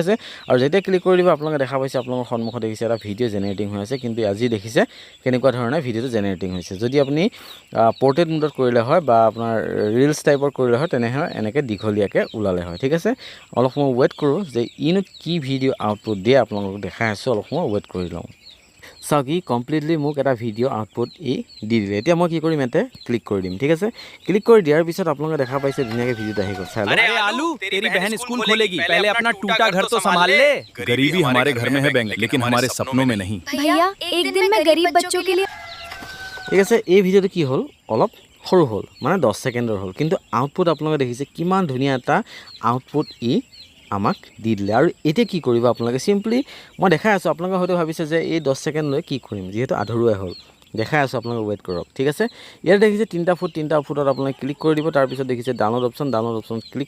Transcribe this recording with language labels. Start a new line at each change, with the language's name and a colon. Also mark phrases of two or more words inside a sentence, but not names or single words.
Assamese: আছে আৰু যেতিয়া ক্লিক কৰি দিব আপোনালোকে দেখা পাইছে আপোনালোকৰ সন্মুখত দেখিছে এটা
English: video generating
Assamese: হৈ আছে কিন্তু আজি দেখিছে কেনেকুৱা ধৰণে ভিডিঅ'টো জেনেৰেটিং হৈছে যদি আপুনি পোৰ্ট্ৰেট মোডত কৰিলে হয় বা আপোনাৰ ৰিলছ টাইপৰ কৰিলে হয় তেনেহ'লে এনেকৈ দীঘলীয়াকৈ ওলালে হয় ঠিক আছে অলপ সময় ৱেইট কৰোঁ যে ইনো কি
English: video output
Assamese: দিয়ে আপোনালোকক দেখাই আছোঁ অলপ সময় ৱেইট কৰি লওঁ চাওক ই কমপ্লিটলি মোক এটা
English: video output
Assamese: দি দিলে এতিয়া মই কি কৰিম ইয়াতে ক্লিক কৰি দিম ঠিক আছে ক্লিক কৰি দিয়াৰ পিছত আপোনালোকে দেখা পাইছে ধুনীয়াকৈ ভিডিঅ'টো আহি গ'ল চাই লওক
Hindi: अरे आलू तेरी बहन स्कूल खोलेगी पहले अपना टूटा घर तो संभाल ले गरीबी हमारे घर में है बैंक लेकिन हमारे सपनों में नहीं भैया एक दिन मैं गरीब बच्चों के लिए
Assamese: ঠিক আছে এই ভিডিঅ'টো কি হ'ল অলপ সৰু হ'ল মানে 10 ছেকেণ্ডৰ হ'ল কিন্তু আউটপুট আপোনালোকে দেখিছে কিমান ধুনীয়া এটা আউটপুট আমাক দি দিলে আৰু এতিয়া কি কৰিব আপোনালোকে চিম্পলি মই দেখাই আছোঁ আপোনালোকে হয়তো ভাবিছে যে এই 10 ছেকেণ্ড লৈ কি কৰিম যিহেতু আধৰুৱাই হ'ল দেখাই আছোঁ আপোনালোকে ৱেইট কৰক ঠিক আছে ইয়াত দেখিছে তিনিটা ফুটত আপোনালোকে ক্লিক কৰি দিব তাৰপিছত দেখিছে
English: download option
Assamese: ক্লিক